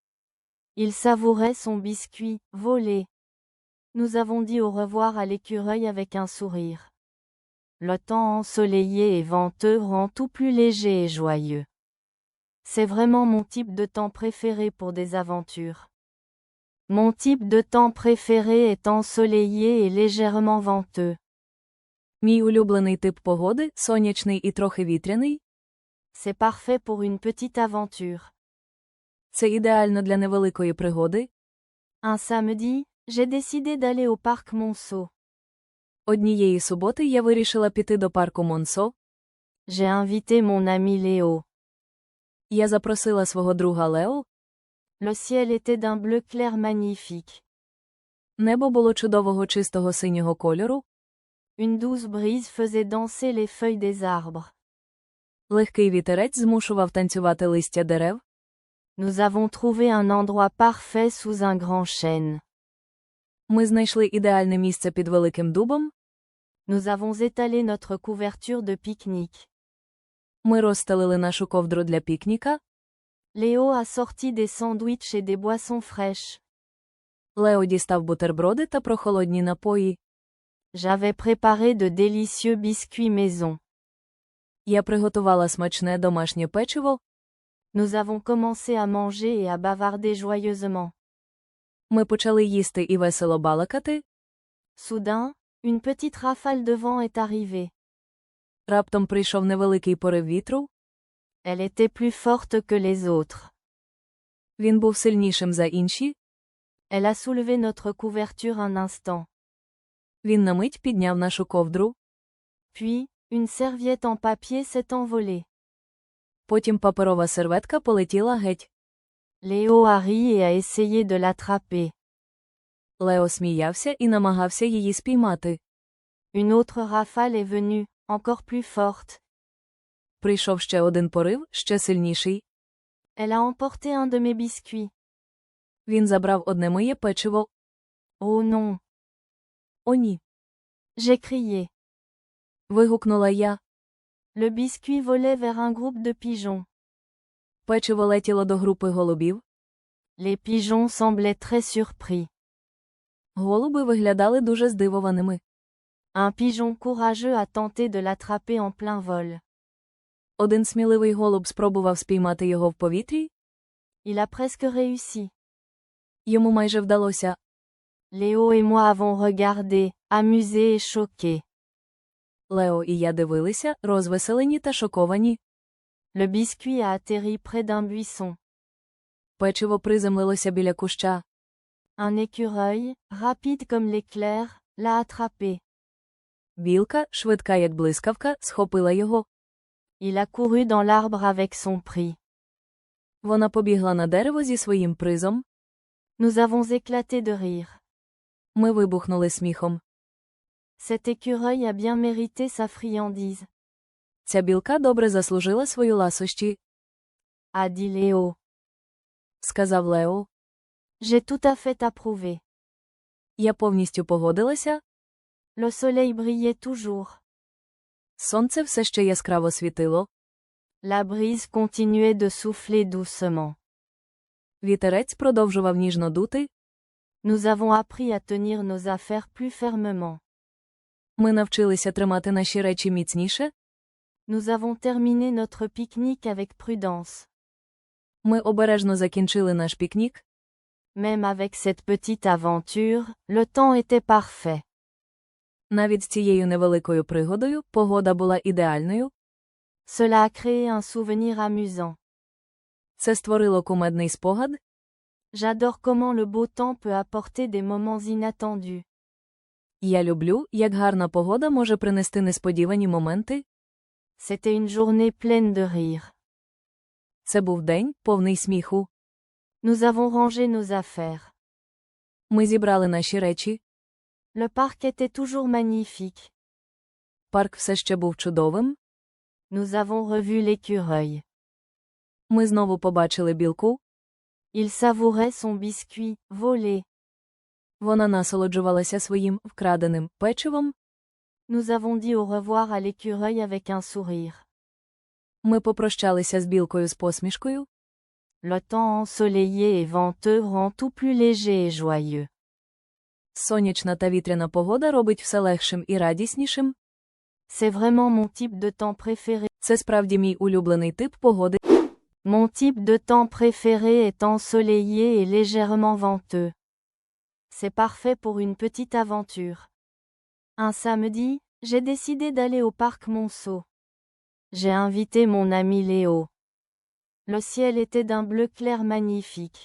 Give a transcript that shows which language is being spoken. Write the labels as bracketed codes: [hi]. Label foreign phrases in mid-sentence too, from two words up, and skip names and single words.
[fr] Il savourait son biscuit, volé. Nous avons dit au revoir à l'écureuil avec un sourire. Le temps ensoleillé et venteux rend tout plus léger et joyeux. C'est vraiment mon type de temps préféré pour des aventures. Mon type de temps préféré est ensoleillé et légèrement venteux. [uk] Мій улюблений тип погоди – сонячний і трохи вітряний. [fr] C'est parfait pour une petite aventure. [uk] Це ідеально для невеликої пригоди. [fr] Un samedi, j'ai décidé d'aller au parc Monceau. [uk] Однієї суботи я вирішила піти до парку Монсо. [fr] J'ai invité mon ami Léo. [uk] Я запросила свого друга Лео. [fr] Le ciel était d'un bleu clair magnifique. [uk] Небо було чудового чистого синього кольору. [fr] Une douce brise faisait danser les feuilles des arbres. [uk] Легкий вітерець змушував танцювати листя дерев. [fr] Nous avons trouvé un endroit parfait sous un grand chêne. [uk] Ми знайшли ідеальне місце під великим дубом. [fr] Nous avons étalé notre couverture de pique-nique. [uk] Ми розстелили нашу ковдру для пікніка. [fr] Léo a sorti des sandwichs et des boissons fraîches. [uk] Лео дістав бутерброди та прохолодні напої. [fr] J'avais préparé de délicieux biscuits maison. [uk] Я приготувала смачне домашнє печиво. [fr] Nous avons commencé à manger et à bavarder joyeusement. [uk] Ми почали їсти і весело балакати. [fr] Soudain, une petite rafale de vent est arrivée. [uk] Раптом прийшов невеликий порив вітру. [fr] Elle était plus forte que les autres. [uk] Він був сильнішим за інші. [fr] Elle a soulevé notre couverture un instant. [uk] Він на мить підняв нашу ковдру. [fr] Puis, une serviette en papier s'est envolée. [uk] Потім паперова серветка полетіла геть. [fr] Léo a ri et a essayé de l'attraper. [uk] Лео сміявся і намагався її спіймати. [fr] Une autre rafale est venue, encore plus forte. [uk] Прийшов ще один порив, ще сильніший. [fr] Elle a emporté un de mes biscuits. [uk] Він забрав одне моє печиво. [fr] Oh non, [uk] О ні. [fr] j'ai crié. [uk] Вигукнула я. [fr] Le biscuit volait vers un groupe de pigeons. [uk] Печиво летіло до групи голубів. [fr] Les pigeons semblaient très surpris. [uk] Голуби виглядали дуже здивованими. [fr] Un pigeon courageux a tenté de l'attraper en plein vol. [uk] Один сміливий голуб спробував спіймати його в повітрі. [fr] Il a presque réussi. [uk] Йому майже вдалося. [fr] Léo et moi avons regardé, amusés et choqués. [uk] Лео і я дивилися, розвеселені та шоковані. [fr] Le biscuit a atterri près d'un buisson. [uk] Печиво приземлилося біля куща. [fr] Un écureuil, rapide comme l'éclair, l'a attrapé. [uk] Білка, швидка як блискавка, схопила його. [fr] Il a couru dans l'arbre avec son prix. [uk] Вона побігла на дерево зі своїм призом. [fr] Nous avons éclaté de rire. [uk] Ми вибухнули сміхом. [fr] Cet écureuil a bien mérité sa friandise, [uk] Ця білка добре заслужила свою ласощі, [fr] a dit Léo. [uk] сказав Лео. [fr] J'ai tout à fait approuvé. [uk] Я повністю погодилася. [fr] Le soleil brillait toujours. [uk] Сонце все ще яскраво світило. [fr] La brise continuait de souffler doucement. [uk] Вітерець продовжував ніжно дути. [fr] Nous avons appris à tenir nos affaires plus fermement. [uk] Ми навчилися тримати наші речі міцніше. [fr] Nous avons terminé notre pique-nique avec prudence. [uk] Ми обережно закінчили наш пікнік. [fr] Même avec cette petite aventure, le temps était parfait. [uk] Навіть з цією невеликою пригодою погода була ідеальною. [fr] Cela a créé un souvenir amusant. [uk] Це створило кумедний спогад. [fr] J'adore comment le beau temps peut apporter des moments inattendus. [uk] Я люблю, як гарна погода може принести несподівані моменти. [fr] C'était une journée pleine de rire. [uk] Це був день, повний сміху. [fr] Nous avons rangé nos affaires. [uk] Ми зібрали наші речі. [fr] Le parc était toujours magnifique. [uk] Парк все ще був чудовим. [fr] Nous avons revu l'écureuil. [uk] Ми знову побачили білку. [fr] Il savourait son biscuit, volé. [uk] Вона насолоджувалася своїм вкраденим печивом. [fr] Nous avons dit au revoir à l'écureuil avec un sourire. [uk] Ми попрощалися з білкою з посмішкою. [fr] Le temps ensoleillé et venteux rend tout plus léger et joyeux. [uk] Сонячна та вітряна погода робить все легшим і радіснішим. [fr] C'est vraiment mon type de temps préféré. [uk] Це справді мій улюблений тип погоди. [fr] Mon type de temps préféré est ensoleillé et légèrement venteux. C'est parfait pour une petite aventure. Un samedi, j'ai décidé d'aller au parc Monceau. J'ai invité mon ami Léo. Le ciel était d'un bleu clair magnifique.